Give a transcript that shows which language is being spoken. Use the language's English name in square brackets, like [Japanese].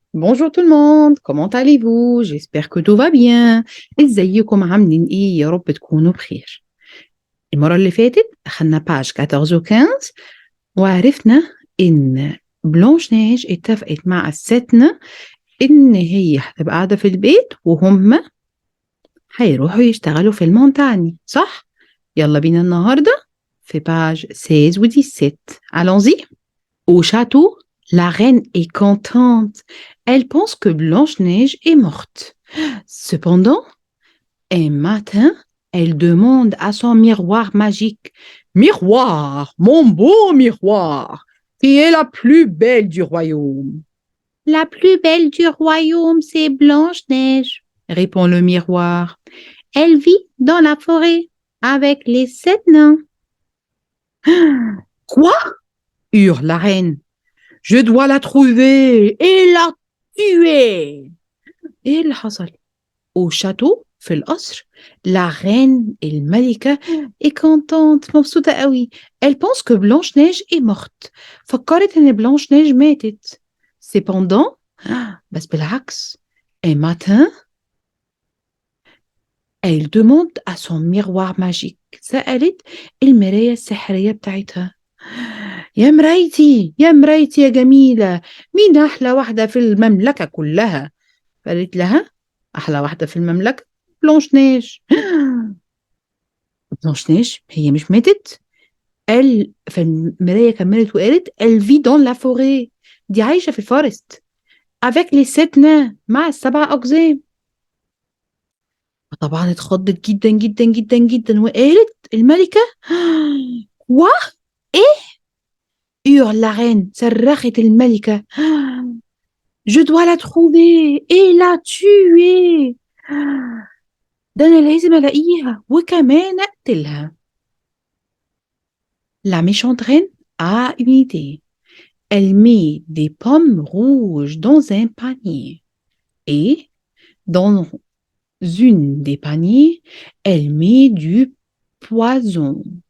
[French] Bonjour tout le monde, comment allez-vous? J'espère que tout va bien. [Arabic] ازيكم عاملين ايه؟ يا رب تكونوا بخير. المرة اللي فاتت أخدنا باج 14 و 15 وعرفنا إن بلانش نيج اتفقت مع الستنا إن هي هتبقى قاعدة في البيت وهم هيروحوا يشتغلوا في المونتاني، صح؟ يلا بينا النهاردة في باج 16 و 17. [French] Allons-y. Au château, la reine est contente. Elle pense que Blanche-Neige est morte. Cependant, un matin, elle demande à son miroir magique: Miroir, mon beau miroir, qui est la plus belle du royaume? La plus belle du royaume, c'est Blanche-Neige, répond le miroir. Elle vit dans la forêt avec les 7 nains. Quoi? Hurle la reine. Je dois la trouver et la tuer. [Arabic] ايه اللي حصل؟ [French] au château [Arabic] في القصر [French] la reine [Arabic] الملكة [French] est contente [Arabic] مبسوطة قوي. [French] Elle pense que Blanche-Neige est morte. [Arabic] فكرت ان Blanche-Neige ماتت. [French] Cependant, [Arabic] بس بالعكس, [French] un matin, elle demande à son miroir magique. [Arabic] سألت المراية السحرية بتاعتها: يا مرايتي يا مرايتي يا جميلة، مين أحلى واحدة في المملكة كلها؟ فقالت لها: أحلى واحدة في المملكة بلانش نيش. بلانش نيش هي مش ماتت. قال فالمراية كملت وقالت: [French] elle vit dans la forêt. [Arabic] دي عايشة في الفورست [French] avec les 7 nains [Arabic] مع ال7 أقزام. طبعا اتخضت جدا جدا جدا جدا وقالت الملكة: [French] quoi؟ [Arabic] ايه؟ [French] hurle la reine. [Arabic] صرخت الملكة: [French] je dois la trouver et la tuer. [Arabic] ده أنا لازم ألاقيها وكمان أقتلها. [French] La méchante reine a une idée. Elle met des pommes rouges dans un panier. Et dans une des paniers, elle met du poison.